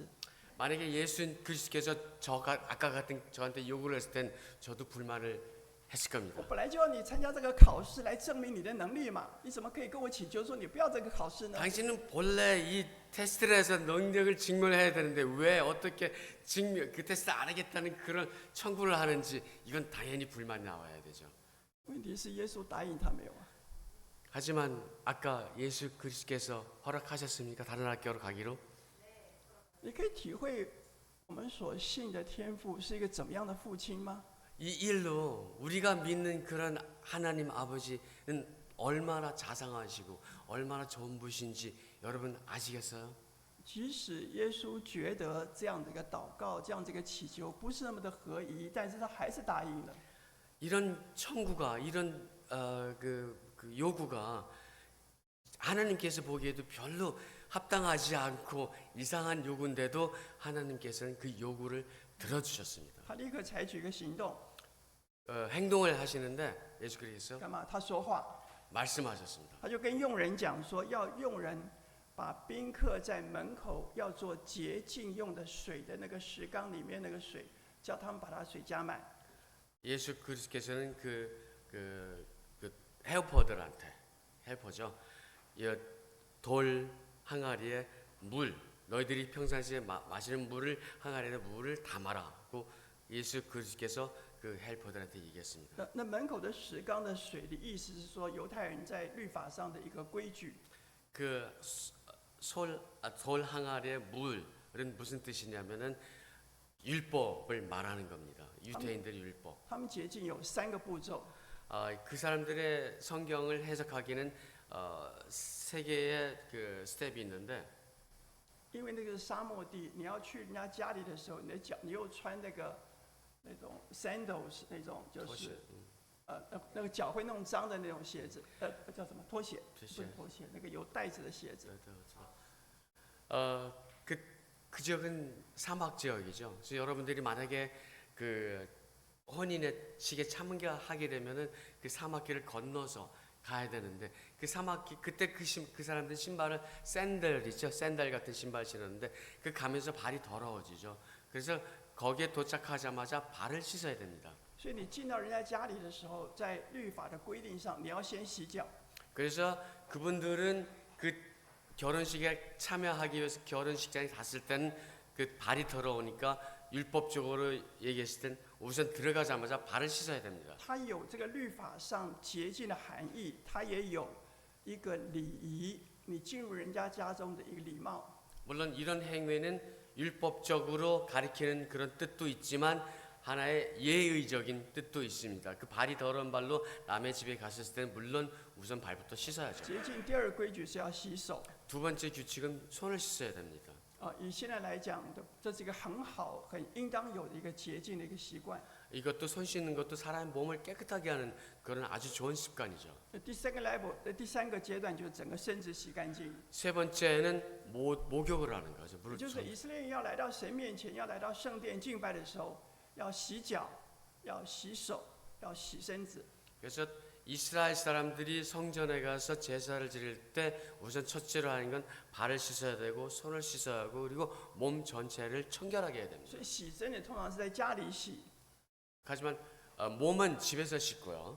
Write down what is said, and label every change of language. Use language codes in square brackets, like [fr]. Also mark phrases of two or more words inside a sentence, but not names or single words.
[ko] 만약에 예수 그리스도께서 아까 같은 저한테 요구를 했을 땐 저도 불만을 했을 我 겁니다. [zh] 本来就要你参加这个考试来证明你的能力嘛，你怎么可以跟我请求说你不要这个考试呢？ [ko] 당신은 본래 이 테스트를 해서 능력을 증명해야 되는데 왜 어떻게 그 테스트 안 하겠다는 그런 청구를 하는지 이건 당연히 불만이 나와야 되죠. [zh] 问题是耶稣答应他没有啊？ [ko] 하지만 아까 예수 그리스도께서 허락하셨습니까? 다른 학교로 가기로? [zh] 你可以体会我们所信的天父是一个怎么样的父亲吗？ [ko] 이 일로 우리가 믿는 그런 하나님 아버지는 얼마나 자상하시고 얼마나 좋은 분이신지 여러분 아시겠어요? [zh] 即使耶稣觉得这样的一个祷告、这样的一个祈求不是那么的合宜，但是他还是答应了。 [ko] 이런 청구가 이런 그 요구가 하나님께서 보기에도 별로 합당하지 않고 이상한 요구인데도 하나님께서는 그 요구를 들어주셨습니다. [zh] 他立刻采取一个行动， [ko] 행동을 하시는데 예수 그리스도께서 [zh] 干嘛？他说话， [ko] 말씀하셨습니다. [zh] 他就跟佣人讲说，要佣人把宾客在门口要做洁净用的水的那个石缸里面那个水，叫他们把它水加满。 [ko] 예수 그리스도께서는 그 헬퍼죠. 돌 항아리에 물, 너희들이 평상시에 마시는 물을 항아리에 물을 담아라고 예수 그리스도께서 그 헬퍼들한테 얘기했습니다. [zh] 那门口的石缸的水的意思是说，犹太人在律法上的一个规矩。 [ko] 돌 항아리의 물은 무슨 뜻이냐면은 율법을 말하는 겁니다. 유대인들의 율법. [zh] 他们洁净有3个步骤。 [ko] 그 사람들의 성경을 해석하기는 3개의 그 스텝이 있는데 [zh] 因为那个是沙漠地，你要去人家家里的时候，你的脚你又穿那那种 sandals 那种，就拖鞋是那个脚会弄脏的那种鞋子，叫什么拖鞋？不是拖鞋，那个有带子的鞋子。 [ko] 그 지역은 사막 지역이죠. 그래서 여러분들이 만약에 그 혼인의식에 참가하게 되면은 그 사막길을 건너서 가야 되는데 그 사막길 그때 그 사람들 신발을 샌들이죠. 샌들 같은 신발 신었는데 그 가면서 발이 더러워지죠. 그래서 거기에 도착하자마자 발을 씻어야 됩니다. [zh] 所以你进到人家家里的时候，在律法的规定上，你要先洗脚。 [ko] 그래서 그분들은 그 결혼식에 참여하기 위해서 결혼식장에 갔을 때는 그 발이 더러우니까 율법적으로 얘기했을 땐 우선 들어가자마자 발을 씻어야 됩니다. [zh] 它有这个律法上洁净的含义，它也有一个礼仪，你进入人家家中的一个礼貌。 [ko] 물론 이런 행위는 율법적으로 가리키는 그런 뜻도 있지만 하나의 예의적인 뜻도 있습니다. 그 발이 더러운 발로 남의 집에 갔을 때는 물론 우선 발부터 씻어야죠. [zh] 洁净第二个规矩是要洗手。 [ko] 두 번째 규칙은 손을 씻어야 됩니다. [zh] 以现在来讲的，这是一个很好、很应当有的一个洁净的一个习惯。 [ko] 이것도 손 씻는 것도 사람의 몸을 깨끗하게 하는 그런 아주 좋은 습관이죠. [zh] 第三个 level，第三个阶段就是整个身子洗干净。 [ko] 세 번째는 목욕을 하는 거죠. 也 물을 [zh] 就是以色列人要来到神面前，要来到圣殿敬拜的时候，要洗脚，要洗手，要洗身子。 [ko] 그래서 이스라엘 사람들이 성전에 가서 제사를 드릴 때 우선 첫째로 하는 건 발을 씻어야 되고 손을 씻어야 하고 그리고 몸 전체를 청결하게 해야 됩니다. [zh] 所以洗身的通常是在家里洗， [ko] 하지만 몸은 집에서 씻고요.